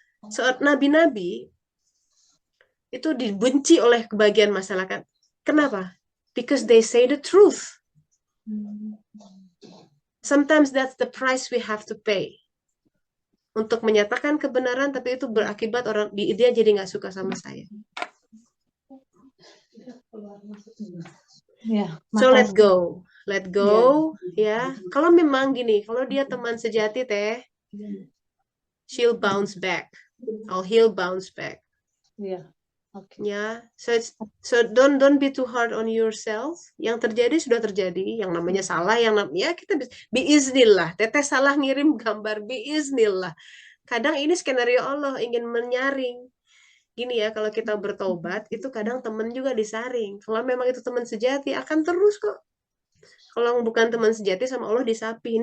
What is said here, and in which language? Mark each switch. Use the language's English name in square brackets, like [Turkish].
[Indonesian] Saat nabi-nabi itu dibenci oleh kebagian masyarakat. Kenapa? [English] Because they say the truth. Sometimes that's the price we have to pay. [Indonesian] Untuk menyatakan kebenaran, tapi itu berakibat dia jadi nggak suka sama saya. Ya, [English] So let [Indonesian] makasih. [English] go, ya. [Indonesian] Kalau memang gini, kalau dia teman sejati teh, [English] she'll bounce back, or he'll bounce back. [Indonesian] Ya, oke. [English] Ya, so don't be too hard on yourself. [Indonesian] Yang terjadi sudah terjadi. Yang namanya salah, ya kita bisa. Biiznillah, Teteh salah ngirim gambar, biiznillah. Kadang ini skenario Allah ingin menyaring. Gini ya, kalau kita bertobat, itu kadang teman juga disaring. Kalau memang itu teman sejati, akan terus kok. Kalau bukan teman sejati sama Allah disapi.